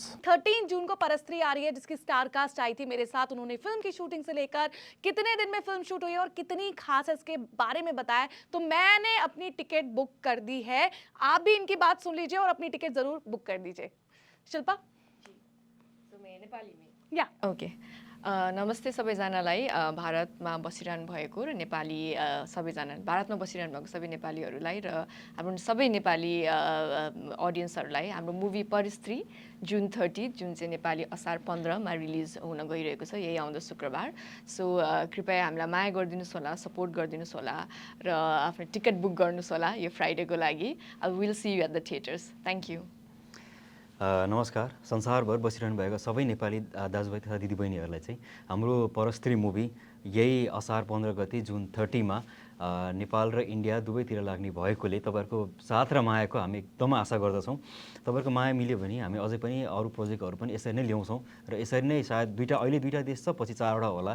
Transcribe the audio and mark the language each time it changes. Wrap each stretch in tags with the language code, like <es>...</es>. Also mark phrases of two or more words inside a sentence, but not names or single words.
<hi>13 जून को परस्त्री आ रही है जिसकी</hi> <en>star cast</en> <hi>आई थी मेरे साथ। उन्होंने फिल्म की शूटिंग से लेकर कितने दिन में फिल्म शूट हुई है और कितनी खास है इसके बारे में बताया। तो मैंने अपनी टिकट बुक कर दी है, आप भी इनकी बात सुन लीजिए और अपनी टिकट जरूर बुक कर दीजिए। शिल्पा या</hi> <ne>ओके नमस्ते सबैजनालाई भारतमा बसिरहनु भएको र नेपाली सबैजना भारतमा बसिरहनु भएको सबै नेपालीहरूलाई र हाम्रो सबै नेपाली अडियन्सहरूलाई हाम्रो मुभी परिस्त्री जुन 30 जुन चाहिँ नेपाली असार 15 मा रिलिज हुन गइरहेको छ, यही आउँदो शुक्रबार। सो कृपया हामीलाई माया गरिदिनुहोस् होला, सपोर्ट गरिदिनुहोस् होला र आफ्नो टिकट बुक गर्नुहोस् होला यो फ्राइडेको लागि।</ne> <en>I will see you at the theatres. Thank you.</en> <ne>नमस्कार। संसारभर बसिरहनु भएको सबै नेपाली दाजुभाइ तथा दिदीबहिनीहरूलाई चाहिँ हाम्रो परस्त्री मुभी यही असार 15 गते जुन 30 मा नेपाल र इन्डिया दुवैतिर लाग्ने भएकोले तपाईँहरूको साथ र मायाको हामी एकदम आशा गर्दछौँ। तपाईँहरूको माया मिल्यो भने हामी अझै पनि अरू प्रोजेक्टहरू पनि यसरी नै ल्याउँछौँ र यसरी नै सायद अहिले दुईवटा देश छ, पछि 4वटा होला।</ne>